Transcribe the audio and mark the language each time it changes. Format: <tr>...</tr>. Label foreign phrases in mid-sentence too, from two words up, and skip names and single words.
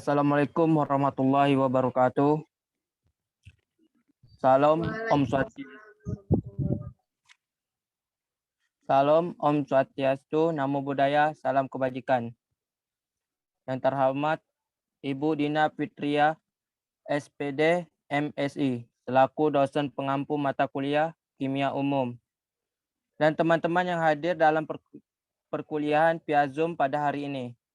<ar>Assalamualaikum warahmatullahi wabarakatuh.</ar> <id>Salam Om Swastiastu. Salam Om Swastiastu, Namo Buddhaya, salam kebajikan. Yang terhormat Ibu Dina Fitria, SPD, MSI, selaku dosen pengampu mata kuliah Kimia Umum. Dan teman-teman yang hadir dalam perkuliahan via Zoom pada hari ini.</id>